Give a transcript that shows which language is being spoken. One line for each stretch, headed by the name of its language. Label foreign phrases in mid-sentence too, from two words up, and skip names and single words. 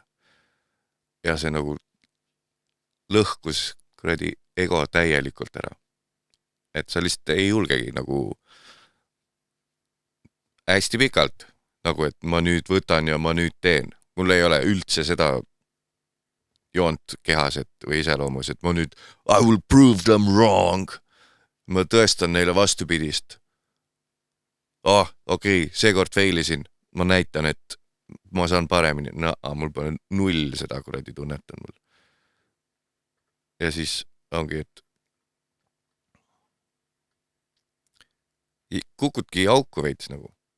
Estonian: Ja see nagu lõhkus kuradi ego täielikult ära. Et sa lihtsalt ei julgegi nagu hästi pikalt, nagu et ma nüüd võtan ja ma nüüd teen. Mul ei ole üldse seda joont kehas või iseloomus, et ma nüüd
English: I will prove them wrong.
Estonian: Ma tõestan neile vastupidist. Okei, seekord failisin. Ma näitan, et ma saan paremini. Mul pole null seda kuradi tunnetan mul. Ja siis ongi, et kukudki auku veits nagu.